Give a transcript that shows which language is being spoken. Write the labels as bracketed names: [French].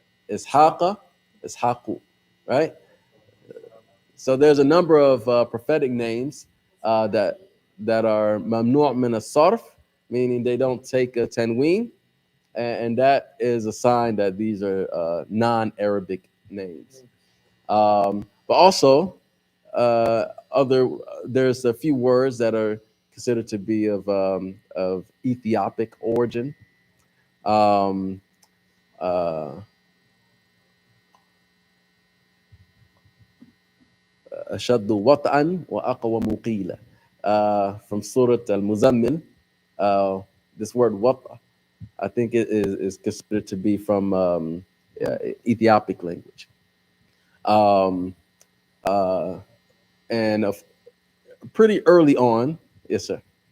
[English] Ishaqa, Ishaqu, right? So there's a number of prophetic names that are mamnu' min as-sarf, meaning they don't take a tenween, and that is a sign that these are non-Arabic names. But also, other there's a few words that are considered to be of Ethiopic origin. [Arabic] Um, uh, أشد وطئا وأقوى مقيلة. [English] From Surah Al-Muzammil, uh, this word wata, I think it is considered to be from Ethiopic language. Um, uh, and pretty early on, yes, sir.